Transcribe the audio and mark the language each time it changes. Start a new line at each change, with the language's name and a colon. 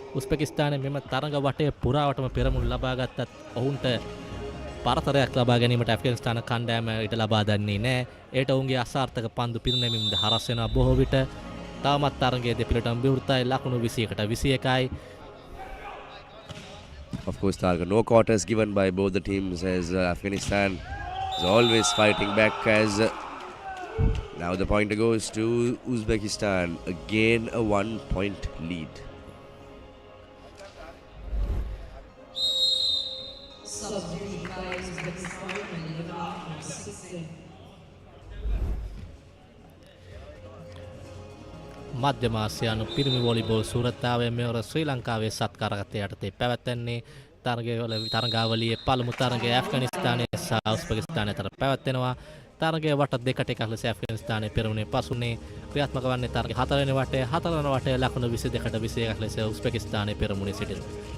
Sinhala: උස්බෙකිස්තානයේ මෙම තරඟ වටේ පුරාවටම පෙරමුණු ලබා ගත්තත් ඔවුන්ට පරතරයක් ලබා ගැනීමට ඇෆ්ගනිස්තාන කණ්ඩායම ඊට ලබා දෙන්නේ නැහැ. ඒට ඔවුන්ගේ අසාර්ථක පන්දු පිරිනැමීමද හරස් වෙනවා බොහෝ විට. තවමත් තරඟයේ දෙපිළටම විවෘතයි ලකුණු 21ට 21යි.
English: Of course, Targa, no quarters given by both the teams as Afghanistan is always fighting back as now the pointer goes to Uzbekistan. Again a 1-point lead. Substitute by Uzbekistan and 11-16.
Sinhala: මධ්‍යම ආසියානු පිරිමි volleyball සූරතාවයේ මෙවර ශ්‍රී ලංකාවේ සත්කාරගත යටතේ පැවැත්වෙන්නේ තරගාවලියේ පළමු තරගය ඇෆ්ගනිස්තානයේ සහ උස්බෙකිස්තානය අතර පැවැත්වෙනවා. තරගය වට දෙකට එකක් ලෙස ඇෆ්ගනිස්තානයේ පෙරමුණේ පසුනේ ක්‍රියාත්මක වන්නේ තරගය 4 වෙනි වටේ 4 වෙනි වටේ ලකුණු 22ට 21ක් ලෙස උස්බෙකිස්තානයේ පෙරමුණේ සිටිනවා.